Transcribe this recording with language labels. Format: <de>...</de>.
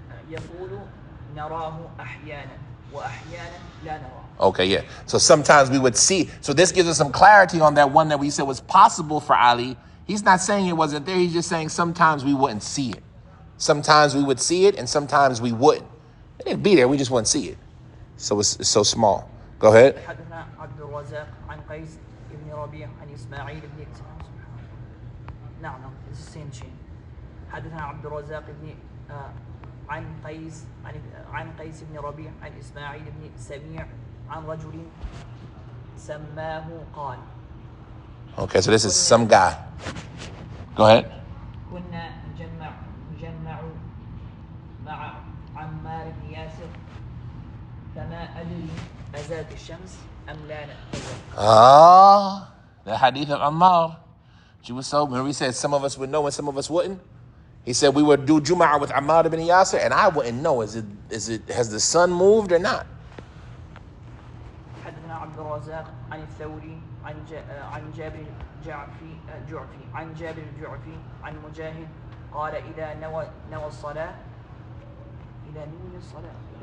<ar>يقول نراه أحيانا وأحيانا لا نراه.</ar> <en>Okay, yeah. So sometimes we would see. So this gives us some clarity on that one that we said was possible for Ali. He's not saying it wasn't there. He's just saying sometimes we wouldn't see it. Sometimes we would see it and sometimes we wouldn't. It'd be there. We just wouldn't see it. So it's so small. Go ahead.</en> <ar>حدثنا عبد الرزاق عن قيس بن ربيع عن إسماعيل بن نعم</ar> <en>it's the same chain.</en> <ar>حدثنا عبد الرزاق بن عن قيس بن ربيع عن إسماعيل بن سميع عن رجل سماه قال.</ar> <en>Okay, so this is some guy. Go ahead.</en> <ar>كنا نجمع مع عمار بن ياسر فما أدري أزالت الشمس أم لا نأتي.</ar> <en>The hadith of Ammar. She was so, remember he said some of us would know and some of us wouldn't? He said we would do Jum'ah with Ammar ibn Yasir and I wouldn't know. Has the sun moved or not?</en> <ar>حدثنا عبد الرزاق عن الثوري عن جابر الجعفي عن جابر الجعفي عن مجاهد قال إذا نوى الصلاة إذا نودي الصلاة</ar>